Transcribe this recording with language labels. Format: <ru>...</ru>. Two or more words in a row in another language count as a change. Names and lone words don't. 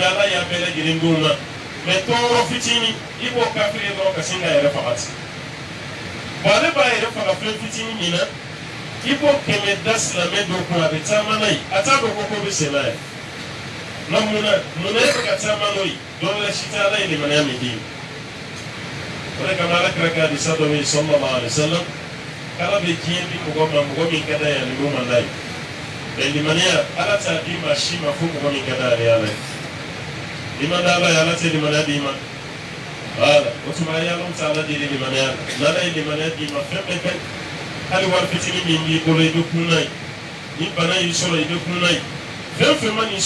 <bm>ala y'a bɛɛ lajɛlen d'u ma mɛ tɔɔrɔ fitinin i b'o kafiri ye dɔrɔn ka sin k'a yɛrɛ faga ten bon ale b'a yɛrɛ faga fɛn fitinin min na i b'o kɛmɛ da silamɛ dɔ kun a bɛ taama n'a ye a t'a dɔn ko bɛ sen n'a ye nka munna e bɛ ka taama n'o ye dɔ wɛrɛ si tɛ ala ye limaniya min d'i ma o de kama ala kɛra k'a di sa dɔ bɛ yen</bm> <ar>صلى الله عليه وسلم</ar> <bm>k'ala bɛ diɲɛ di mɔgɔ ma mɔgɔ min ka d'a ye ani mun man d'a ye mɛ limaniya ala t'a di maa si ma fo mɔgɔ min ka d'a ye ala ye i ma da ala ye ala tɛ limaniya d'i ma wala o tuma a ye alaw ta ala deli limaniya la n'ala ye limaniya d'i ma fɛn bɛɛ ka ɲi hali wari fitinin min b'i bolo i bɛ kun n'a ye ni bana y'i sɔrɔ i bɛ kun n'a ye fɛn fɛn ma n'i</bm>